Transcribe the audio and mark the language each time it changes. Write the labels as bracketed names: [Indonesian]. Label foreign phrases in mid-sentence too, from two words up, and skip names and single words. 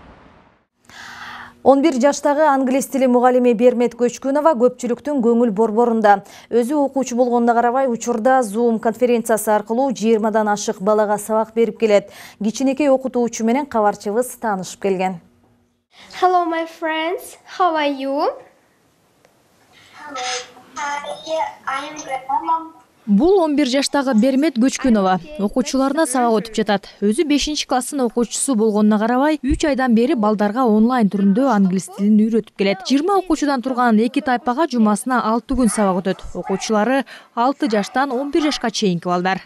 [Kyrgyz] 11 жаштагы англис тили мугалими Бермет Көчкүнова көпчүлүктүн көңүл борборунда. Өзү окуучу болгонуна карабай, учурда Zoom конференциясы аркылуу 20дан ашык балага сабак берип келет. Кичинекей окутуучу менен кабарчыбыз таанышып келген. [English] Hello my friends, how are you? I am great. [Kyrgyz] Бул 11 жаштагы Бермет Көчкүнова окуучуларына сабак өтүп жатат. Өзү 5-класстын окуучусу болгонуна карабай, 3 айдан бери балдарга онлайн түрүндө англис тилин үйрөтүп келет. 20 окуучудан турган 2 тайпага жумасына 6 күн сабак өтөт. Окуучулары 6 жаштан 11 жашка чейинки балдар.